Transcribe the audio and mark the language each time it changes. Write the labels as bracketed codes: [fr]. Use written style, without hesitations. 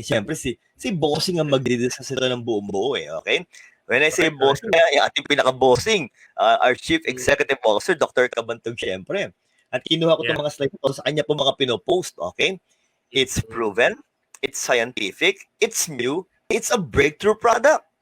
[tl] Siyempre, si bossing ang magdidiscuss ito ng buong buo eh. [en] Okay? When I say Correct, [tl] bossing, yung ating pinaka-bossing, [en] our Chief Executive Officer, [tl] Dr. Kabantog, siyempre. At kinuha ko itong mga slides ito sa kanya po mga pinopost. [en] Okay? It's proven, it's scientific, it's new, it's a breakthrough product.